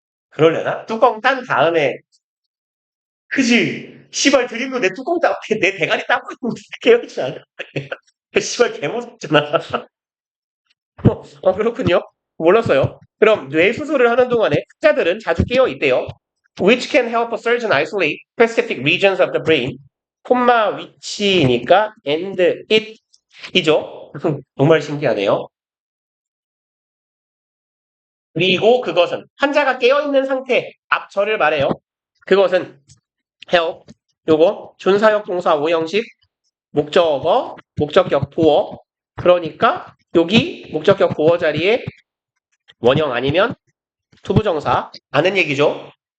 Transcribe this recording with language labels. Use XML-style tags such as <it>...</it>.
<ko>그러려나? 뚜껑 딴 다음에, 그지? 씨발, 드릴로 내 뚜껑 내 대가리 따고 있는데 깨어있지 않아? 씨발, 개무섭잖아. 그렇군요. 몰랐어요. 그럼 뇌 수술을 하는 동안에 환자들은 자주 깨어 있대요.</ko> <en>Which can help a surgeon isolate specific regions of the brain.</en> <ko>콤마 위치니까 and it 이죠. 정말 신기하네요. 그리고 그것은 환자가 깨어있는 상태 앞절을 말해요. 그것은 help 요거 준사역 동사 오형식 목적어 목적격 보어 그러니까 여기 목적격 보어 자리에 원형 아니면 투부정사 아는 얘기죠.</ko>